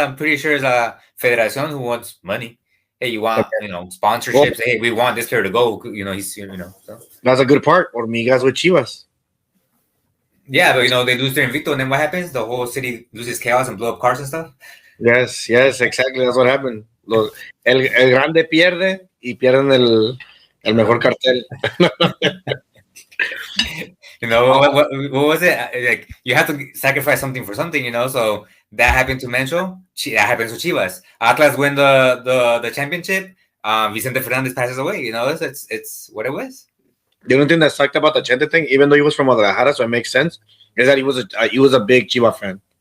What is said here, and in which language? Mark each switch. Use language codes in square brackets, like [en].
[en] I'm pretty sure it's a Federación who wants money. Hey, you want sponsorships? Well, hey, we want this player to go. He's So. That's a good part. Hormigas with Chivas. Yeah, but they lose their invicto, and then what happens? The whole city loses chaos and blow up cars and stuff. Yes, exactly. That's what happened. [es] El grande pierde y pierden el mejor cartel. [en] What was it? Like, you have to sacrifice something for something, So that happened to Mencho. That happens to Chivas. Atlas win the championship. Vicente Fernandez passes away. It's what it was. The only thing that sucked about the Chente thing, even though he was from Guadalajara, so it makes sense, is that he was a big Chivas fan.